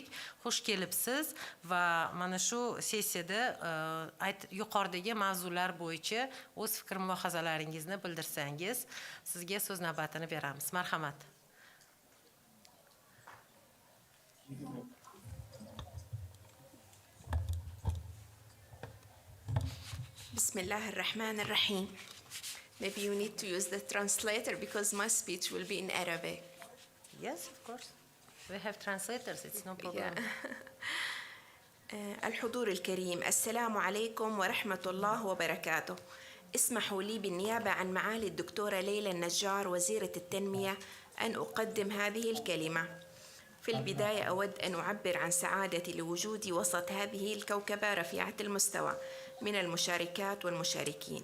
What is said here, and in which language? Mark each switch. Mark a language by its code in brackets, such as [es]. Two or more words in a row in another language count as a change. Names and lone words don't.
[uz] Xush kelibsiz va mana shu sessiyada yuqoridagi mavzular bo'yicha o'z fikr mulohazalaringizni bildirsangiz, sizga so'z navbatini beramiz. Marhamat. Bismillahirrahmanirrahim. [en] Maybe you need to use the translator because my speech will be in Arabic. Yes, of course. We have translators, it's no problem. [ar] الحضور الكريم، السلام عليكم ورحمة الله وبركاته. اسمحوا لي بالنيابة عن معالي الدكتورة ليلى النجار وزيرة التنمية أن أقدم هذه الكلمة. في البداية أود أن أعبر عن سعادتي لوجودي وسط هذه الكوكبة رفيعة المستوى من المشاركات والمشاركين.